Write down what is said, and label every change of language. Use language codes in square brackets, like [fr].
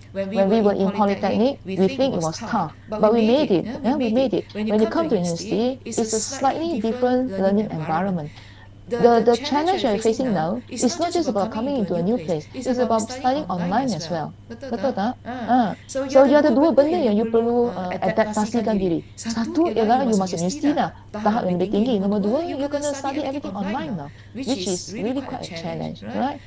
[en] When we were in Polytechnic, we think it was tough, but we made it. We made it. When you come to university, it's a slightly different learning environment. The challenge you're facing now is not just about coming into a new place. It's about studying online as well. [ms] Betul tak? So you ada dua benda yang you perlu adaptasikan diri. Satu ialah you masuk universiti dah, tahap yang lebih tinggi. Nombor dua, you kena [en] study everything online now, which is really quite a challenge, right?